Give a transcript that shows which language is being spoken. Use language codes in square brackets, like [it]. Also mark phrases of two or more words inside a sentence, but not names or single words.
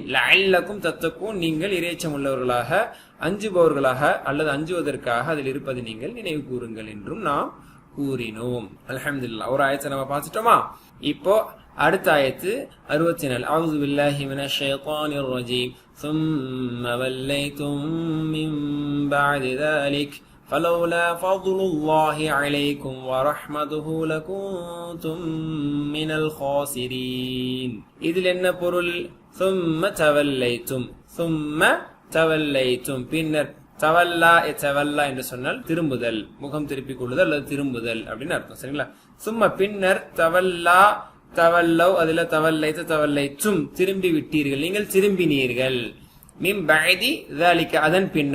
[ar] لعلكم تتقون, [ta] நீங்கள் இறைச்சம் உள்ளவர்களாக, அஞ்சுபவர்களாக அல்லது அஞ்சுவதற்காக அதில் இருப்பது நீங்கள் நினைவு கூறுங்கள் என்றும் நாம் கூறினோம். அல்ஹம்துலில்லாஹ். ஒரு ஆயத்தை நம்ம பார்த்துட்டோமா? இப்போ அடுத்த ஆயத்து 64. [ar] أعوذ بالله من الشيطان الرجيم. ثم وليتم من بعد ذلك فلولا فضل الله عليكم ورحمته لكنتم من الخاسرين. [ta] இதில் என்ன பொருள்? [ar] ثم توليتم ثم توليتم [ta] பின்னர் [ar] تولى تولى [ta] என்று சொன்னால் திரும்புதல், முகம் திருப்பிக் கொள்ளுதல் அல்லது திரும்புதல் அப்படின்னு அர்த்தம். சரிங்களா? சும்மா பின்னர் [ar] تولى تولوا [ta] அதுல [ar] توليت توليتم [ta] திரும்பி விட்டீர்கள், நீங்கள் திரும்பினீர்கள். [ar] من بعد ذلك [ta] அதன் பின்னர்.